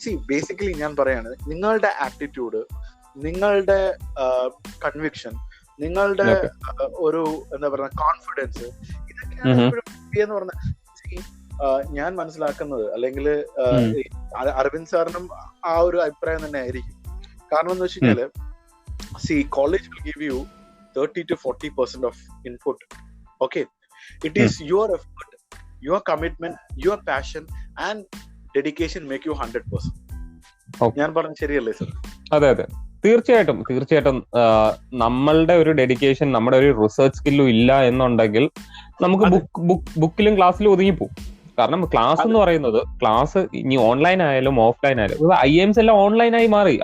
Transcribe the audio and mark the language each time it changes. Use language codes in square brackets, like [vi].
[ml] Basically ഞാൻ പറയാണ്, നിങ്ങളുടെ ആറ്റിറ്റ്യൂഡ്, നിങ്ങളുടെ കൺവിക്ഷൻ, നിങ്ങളുടെ ഒരു എന്താ പറയുക കോൺഫിഡൻസ്, ഇതൊക്കെയാണ് പറഞ്ഞ ഞാൻ മനസ്സിലാക്കുന്നത്. അല്ലെങ്കിൽ അരവിന്ദ് സാറിനും ആ ഒരു അഭിപ്രായം തന്നെ ആയിരിക്കും. കാരണം എന്ന് വെച്ച് കഴിഞ്ഞാല് [en] college will give you 30 to 40% of input. Okay, it is your effort, your commitment, your passion and dedication make you 100%. [ml] ഞാൻ പറഞ്ഞ ശരിയല്ലേ സർ? അതെ, തീർച്ചയായിട്ടും നമ്മളുടെ ഒരു ഡെഡിക്കേഷൻ, നമ്മുടെ ഒരു റിസർച്ച് സ്കില്ലും ഇല്ല എന്നുണ്ടെങ്കിൽ നമുക്ക് ബുക്കിലും ക്ലാസ്സിലും ഒതുങ്ങിപ്പോകും. കാരണം ക്ലാസ് എന്ന് പറയുന്നത്, ക്ലാസ് ഇനി ഓൺലൈൻ ആയാലും ഓഫ്ലൈൻ ആയാലും, IIMs എല്ലാം ഓൺലൈനായി മാറി.